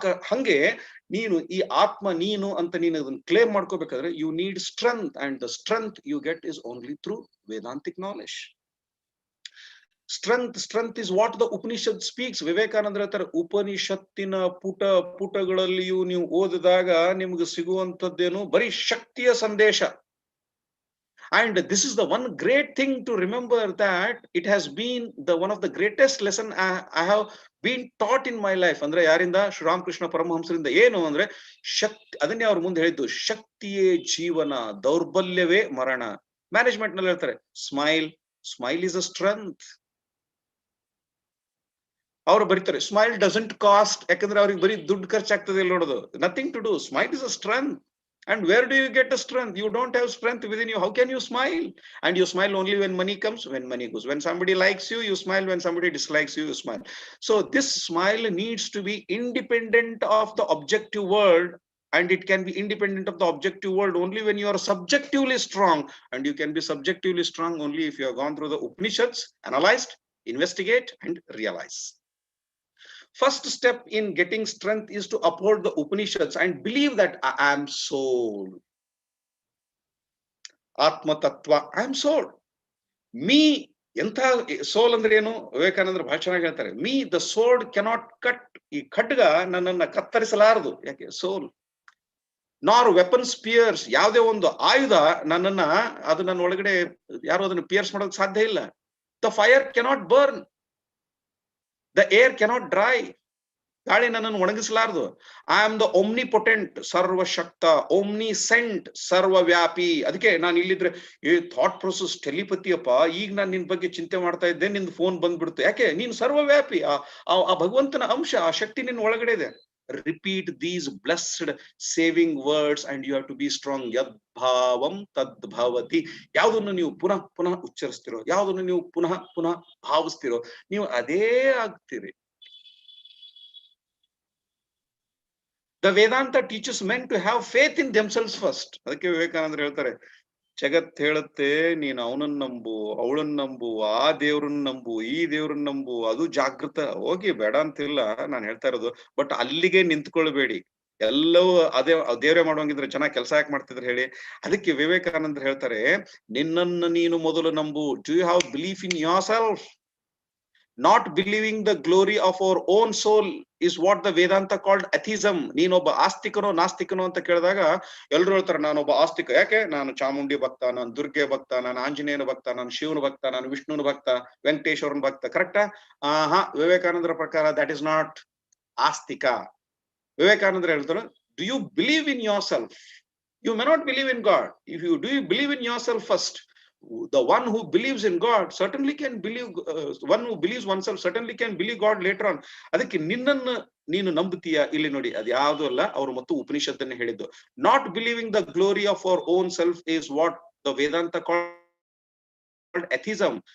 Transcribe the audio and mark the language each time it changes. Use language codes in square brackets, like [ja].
[kn] ಹಂಗೆ ನೀನು ಈ ಆತ್ಮ ನೀನು ಅಂತ ನೀನು ಅದನ್ನ claim ಮಾಡ್ಕೋಬೇಕಾದ್ರೆ [en] You need strength, and the strength you get is only through Vedantic knowledge. Strength is what the Upanishad speaks. [kn] ವಿವೇಕಾನಂದ್ರ ಹೇಳ್ತಾರೆ, ಉಪನಿಷತ್ತಿನ ಪುಟಗಳಲ್ಲಿಯೂ ನೀವು ಓದಿದಾಗ ನಿಮ್ಗೆ ಸಿಗುವಂತದ್ದೇನು? ಬರೀ ಶಕ್ತಿಯ ಸಂದೇಶ. [en] And this is the one great thing to remember, that it has been the one of the greatest lesson I have been taught in my life. [kn] ಅಂದ್ರೆ ಯಾರಿಂದ? ಶ್ರೀರಾಮಕೃಷ್ಣ ಪರಮಹಂಸರಿಂದ. ಏನು ಅಂದ್ರೆ ಶಕ್ತಿ, ಅದನ್ನೇ ಅವ್ರು ಮುಂದೆ ಹೇಳಿದ್ದು, ಶಕ್ತಿಯೇ ಜೀವನ, ದೌರ್ಬಲ್ಯವೇ ಮರಣ. ಮ್ಯಾನೇಜ್ಮೆಂಟ್ ನಲ್ಲಿ ಹೇಳ್ತಾರೆ, [en] Smile is a strength. [kn] ಅವ್ರು ಬರೀತಾರೆ [en] smile doesn't cost, [kn] ಯಾಕಂದ್ರೆ ಅವ್ರಿಗೆ ಬರೀ ದುಡ್ಡು ಖರ್ಚಾಗ್ತದೆ ಇಲ್ಲಿ ನೋಡೋದು. [en] Nothing to do. Smile is a strength. And where do you get a strength? You don't have strength within you. How can you smile? And you smile only when money comes, when money goes. When somebody likes you, you smile. When somebody dislikes you, you smile. So this smile needs to be independent of the objective world, and it can be independent of the objective world only when you are subjectively strong. And you can be subjectively strong only if you have gone through the Upanishads, analyzed, investigate, and realize. First step in getting strength is to uphold the Upanishads and believe that I am soul. Atma Tattva, I am soul. [kn] Me, ಎಂಥ ಸೋಲ್ ಅಂದ್ರೆ ಏನು? ವಿವೇಕಾನಂದರು ಬಹಳ ಚೆನ್ನಾಗಿ ಹೇಳ್ತಾರೆ, [en] Me the sword cannot cut. [kn] ಈ ಖಡ್ಗ ನನ್ನನ್ನ ಕತ್ತರಿಸಲಾರದು. ಯಾಕೆ? ಸೋಲ್. [en] nor weapon spears, [kn] ಯಾವುದೇ ಒಂದು ಆಯುಧ ನನ್ನನ್ನ, ಅದು ನನ್ನ ಒಳಗಡೆ ಯಾರು ಅದನ್ನು ಪಿಯರ್ಸ್ ಮಾಡೋದಕ್ಕೆ ಸಾಧ್ಯ ಇಲ್ಲ. [en] The fire cannot burn, the air cannot dry. [kn] ಗಾಳಿ ನನ್ನನ್ನು ಒಣಗಿಸಲಾರದು. [en] I am the omnipotent, [kn] ಸರ್ವಶಕ್ತ, ಓಮ್ನಿಸೆಂಟ್, ಸರ್ವವ್ಯಾಪಿ. ಅದಕ್ಕೆ ನಾನು ಇಲ್ಲಿದ್ರೆ ಥಾಟ್ ಪ್ರೊಸೆಸ್ ಟೆಲಿಪತಿಯಪ್ಪ, ಈಗ ನಾನು ನಿನ್ ಬಗ್ಗೆ ಚಿಂತೆ ಮಾಡ್ತಾ ಇದ್ದೆ, ನಿಂದು ಫೋನ್ ಬಂದ್ಬಿಡ್ತು. ಯಾಕೆ? ನೀನು ಸರ್ವವ್ಯಾಪಿ. ಆ ಭಗವಂತನ ಅಂಶ, ಆ ಶಕ್ತಿ ನಿನ್ನ ಒಳಗಡೆ ಇದೆ. [en] repeat these blessed saving words and you have to be strong. [sa] Yad bhavam tad bhavati. [kn] ಯಾವುದನ್ನು ನೀವು ಪುನಃ ಪುನಃ ಉಚ್ಚರಿಸ್ತಿರೋ, ಯಾವುದನ್ನು ನೀವು ಪುನಃ ಪುನಃ ಭಾವಿಸ್ತಿರೋ, ನೀವು ಅದೇ ಆಗ್ತೀರಿ. [en] The Vedanta teaches men to have faith in themselves first. [kn] ಅದಕ್ಕೆ ವಿವೇಕಾನಂದರು ಹೇಳ್ತಾರೆ, ಜಗತ್ ಹೇಳುತ್ತೆ ನೀನು ಅವನನ್ನ ನಂಬು, ಅವಳನ್ನ ನಂಬು, ಆ ದೇವ್ರನ್ನ ನಂಬು, ಈ ದೇವ್ರನ್ನ ನಂಬು, ಅದು ಜಾಗೃತ. ಹೋಗಿ ಬೇಡ ಅಂತಿಲ್ಲ ನಾನು ಹೇಳ್ತಾ ಇರೋದು, ಬಟ್ ಅಲ್ಲಿಗೆ ನಿಂತ್ಕೊಳ್ಬೇಡಿ. ಎಲ್ಲವೂ ಅದೇ ದೇವ್ರೇ ಮಾಡುವಂಗಿದ್ರೆ ಚೆನ್ನಾಗಿ ಕೆಲಸ ಯಾಕೆ ಮಾಡ್ತಿದ್ರು ಹೇಳಿ. ಅದಕ್ಕೆ ವಿವೇಕಾನಂದರು ಹೇಳ್ತಾರೆ, ನಿನ್ನನ್ನು ನೀನು ಮೊದಲು ನಂಬು. [en] Do you have belief in yourself? Not believing the glory of our own soul is what the Vedanta called atheism. [kn] ನೀನೊಬ್ಬ ಆಸ್ತಿಕನೋ ನಾಸ್ತಿಕನೋ ಅಂತ ಕೇಳಿದಾಗ ಎಲ್ರು ಹೇಳ್ತಾರೆ ನಾನೊಬ್ಬ ಆಸ್ತಿಕ. ಯಾಕೆ? ನಾನು ಚಾಮುಂಡಿ ಭಕ್ತ, ನಾನು ದುರ್ಗೆ ಭಕ್ತ, ನಾನು ಆಂಜನೇಯನ ಭಕ್ತ, ನಾನು ಶಿವನ ಭಕ್ತ, ನಾನು ವಿಷ್ಣುನ ಭಕ್ತ, ವೆಂಕಟೇಶ್ವರನ ಭಕ್ತ. ಕರೆಕ್ಟಾ? ವಿವೇಕಾನಂದರ ಪ್ರಕಾರ [en] That is not astika. [kn] ವಿವೇಕಾನಂದರು ಹೇಳ್ತಾರೆ, [en] Do you believe in yourself? You may not believe in God. If you do you believe in yourself first, the one who believes in God certainly can believe, one who believes oneself certainly can believe God later on. [kn] ಅದಕ್ಕೆ ನಿನ್ನನ್ನು ನೀನು ನಂಬುತ್ತೀಯಾ? ಇಲ್ಲಿ ನೋಡಿ, ಅದು ಯಾವುದು ಅಲ್ಲ, ಅವರು ಮತ್ತು ಉಪನಿಷತ್ತನ್ನೇ ಹೇಳಿದ್ದು. [en] Not believing the glory of our own self is what the Vedanta called atheism.